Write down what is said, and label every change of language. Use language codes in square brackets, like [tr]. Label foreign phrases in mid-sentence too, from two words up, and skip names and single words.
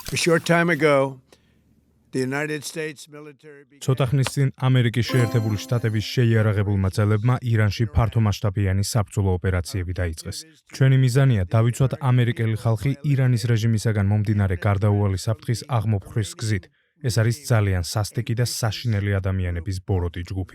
[en] A short time ago, the United States military [ka] ცოტა ხნის წინ ამერიკის შეერთებული შტატების შეიარაღებულმა ძალებმა ირანში ფართომასშტაბიანი საბრძოლო ოპერაციები დაიწყეს. ჩვენი მიზანია დავიცვათ ამერიკელი ხალხი ირანის რეჟიმისაგან მომდინარე გარდაუვალი საფრთხის აღმოფხვრის გზით. ეს არის ძალიან სასტიკი და საშინელი ადამიანების ბოროტი ჯგუფი.